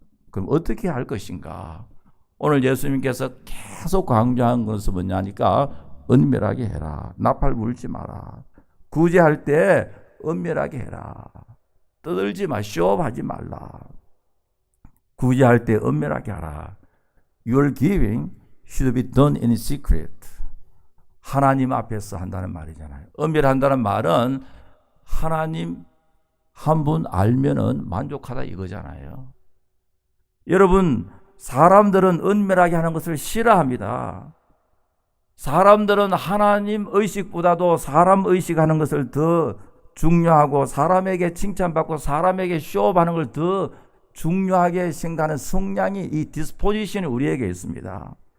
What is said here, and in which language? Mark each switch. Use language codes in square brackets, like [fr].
[ko] 그럼 어떻게 할 것인가? 오늘 예수님께서 계속 강조한 것은 뭐냐니까 은밀하게 해라. 나팔 불지 마라. 구제할 때 은밀하게 해라. 떠들지 마. 쇼업하지 말라. 구제할 때 은밀하게 하라. [en] Your giving should be done in secret. [ko] 하나님 앞에서 한다는 말이잖아요. 은밀한다는 말은 하나님 한 분 알면은 만족하다 이거잖아요. 여러분, 사람들은 은밀하게 하는 것을 싫어합니다. 사람들은 하나님 의식보다도 사람 의식하는 것을 더 중요하고 사람에게 칭찬받고 사람에게 쇼업하는 걸 더 중요하게 생각하는 성향이, 이 디스포지션이 우리에게 있습니다.